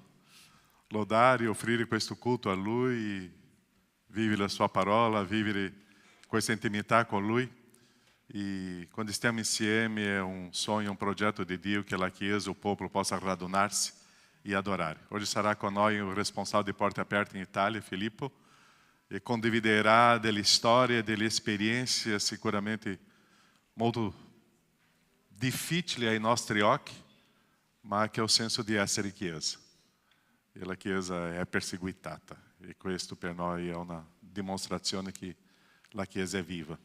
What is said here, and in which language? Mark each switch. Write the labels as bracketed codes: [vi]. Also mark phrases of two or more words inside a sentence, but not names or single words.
[it] Lodare, offrire questo culto a Lui, vivere la Sua parola, vivere questa intimità con Lui. E quando stiamo insieme è un sogno, un progetto di Dio che la Chiesa, o popolo possa radunarsi e adorare. Hoje sarà con noi [pt] o responsável [it] de Porta Aperta in Itália, Filippo, e condividerà delle storie, delle esperienze sicuramente molto difficili ai nostri occhi, ma che è il senso di essere Chiesa. E la Chiesa è perseguitata, e questo per noi è una dimostrazione che la Chiesa è viva.